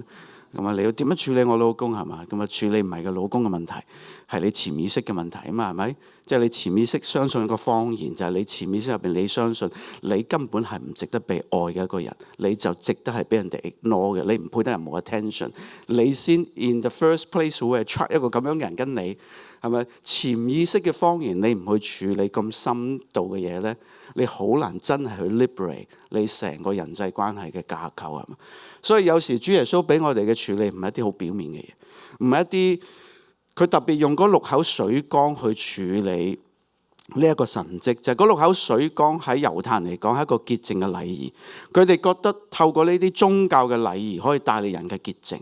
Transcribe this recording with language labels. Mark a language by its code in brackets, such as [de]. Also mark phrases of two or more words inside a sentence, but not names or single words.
[yue] 咁啊，你要點樣處理我老公係嘛？咁啊，處理唔係個老公嘅問題，係你潛意識嘅問題啊嘛，係咪？即係你潛意識相信一個謊言，就係你潛意識入邊你相信你根本係唔值得被愛嘅一個人，你就值得係俾人哋 ignore 嘅，你唔配得人冇 attention，你先 [en] in the first place [yue] 會 attract 一個咁樣嘅人跟你。係咪潛意識嘅謊言？你唔去處理咁深度嘅嘢咧，你好難真係去 liberate 你成個人際關係嘅架構係嘛？所以有時主耶穌俾我哋嘅處理唔係一啲好表面嘅嘢，唔係一啲佢特別用嗰6口水缸去處理呢一個神蹟，就係嗰6口水缸喺猶太人嚟講係一個潔淨嘅禮儀，佢哋覺得透過呢啲宗教嘅禮儀可以帶嚟人嘅潔淨。